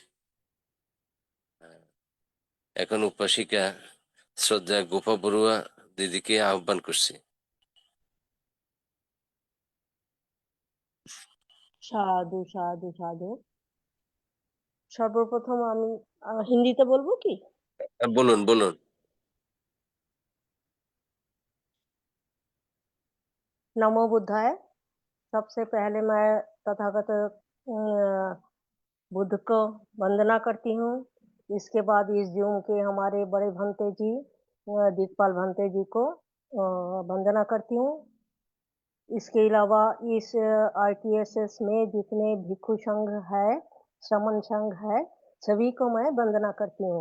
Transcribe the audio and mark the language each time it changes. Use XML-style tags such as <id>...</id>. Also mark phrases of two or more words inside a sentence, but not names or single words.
<bn>এখন উপাসিকা শ্রদ্ধা গোপা বড়ুয়া দিদিকে আহ্বান করছি। সাধু সাধু সাধু। সর্বপ্রথম আমি হিন্দিতে বলবো কি? বলুন বলুন।</bn> <hi>नमो बुद्धाय। सबसे पहले मैं तथागत बुद्ध को वंदना करती हूँ। इसके बाद इस जूम के हमारे बड़े भंते जी दीपपाल भंते जी को वंदना करती हूँ। इसके अलावा इस ITSS में जितने भिक्षु संघ है, श्रमण संघ है, सभी को मैं वंदना करती हूँ।</hi>